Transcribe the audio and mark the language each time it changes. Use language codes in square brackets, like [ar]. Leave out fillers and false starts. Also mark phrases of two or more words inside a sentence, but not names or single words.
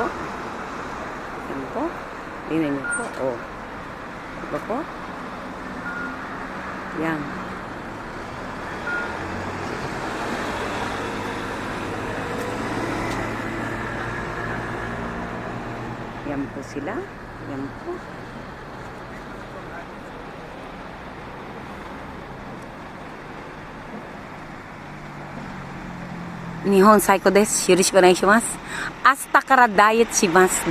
[tl] Yan po. Tingnan niyo po. Oh. Diba po? Yan. Yan po sila. Yan po. [ja] 日本最高です。よろしくお願いします. 明日からダイエットします.